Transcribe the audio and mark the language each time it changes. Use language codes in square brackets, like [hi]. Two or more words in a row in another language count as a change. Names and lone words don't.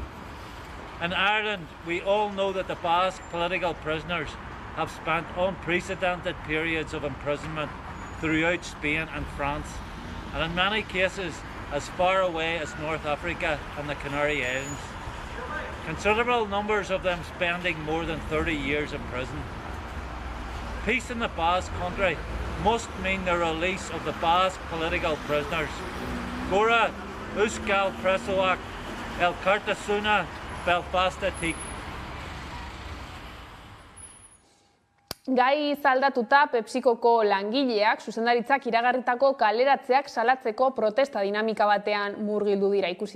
[en] In Ireland, we all know that the Basque political prisoners have spent unprecedented periods of imprisonment throughout Spain and France, and in many cases as far away as North Africa and the Canary Islands. Considerable numbers of them spending more than 30 years in prison. Peace in the Basque Country must mean the release of the Basque political prisoners. [eu] Gora, Euskal Presoak, Elkartasuna, Belfastatik. Gai zaldatuta Pepsikoko langileak zuzendaritzak iragarritako kaleratzeak salatzeko protesta dinamika batean murgildu dira ikusi.